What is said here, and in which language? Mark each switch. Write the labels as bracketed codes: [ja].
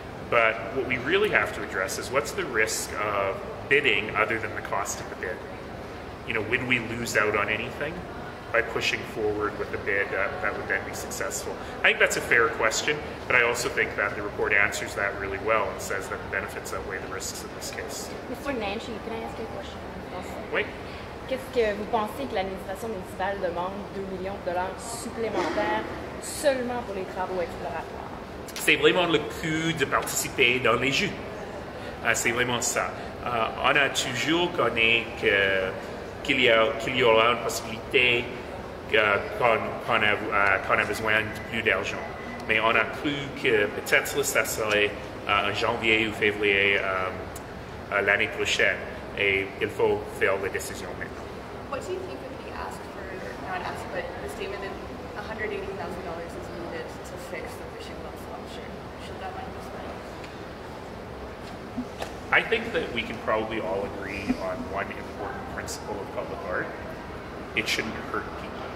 [en] But what we really have to address is what's the risk of bidding other than the cost of the bid? You know, would we lose out on anything by pushing forward with a bid that would then be successful? I think that's a fair question, but I also think that the report answers that really well and says that the benefits outweigh the risks in this case. Mr. Nenshi, can I ask you a question? [fr] Oui. Qu'est-ce que vous pensez que l'administration municipale demande 2 millions de dollars supplémentaires seulement pour les travaux exploratoires? C'est vraiment le coût de participer dans les Jeux. C'est vraiment ça. On a toujours connu qu'il y aura une possibilité qu'on a besoin de plus d'argent. Mais on a cru que peut-être ça serait en janvier ou février l'année prochaine. Et il faut faire la décision maintenant. [en] What do you think would be asked for, not asked, but the statement that $180,000 is needed to fix the fishing boat sculpture? Should that money be spent? I think that we can probably all agree on one important principle of public art. It shouldn't hurt people.